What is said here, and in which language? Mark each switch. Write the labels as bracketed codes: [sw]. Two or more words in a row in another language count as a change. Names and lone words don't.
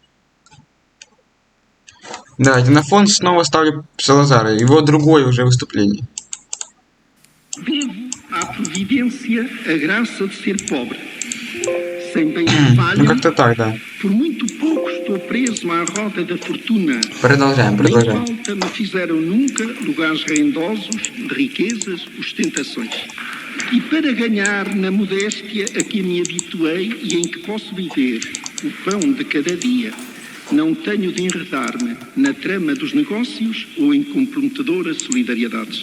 [ru] Давайте на фон снова ставлю Салазара. Его другое уже выступление. Ну как-то так, да. Продолжаем. [pt] E para ganhar na modéstia a que me habituei e em que posso viver o pão de cada dia, não tenho de enredar-me na trama dos negócios ou em comprometedoras solidariedades.